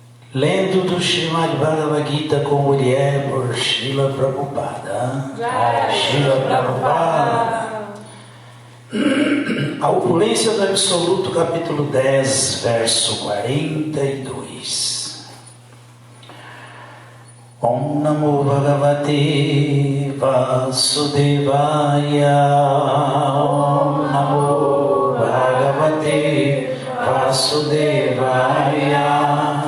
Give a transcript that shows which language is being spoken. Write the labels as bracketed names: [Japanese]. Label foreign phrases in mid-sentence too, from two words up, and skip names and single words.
[Portuguese] Lendo do Srimad Bhagavad Gita com mulher por Srila Prabhupada. Srila Prabhupada. A opulência do Absoluto, capítulo 10, verso 42. [Sanskrit] ॐ नमो भगवते वासुदेवाय. ॐ नमो भगवते वासुदेवाय.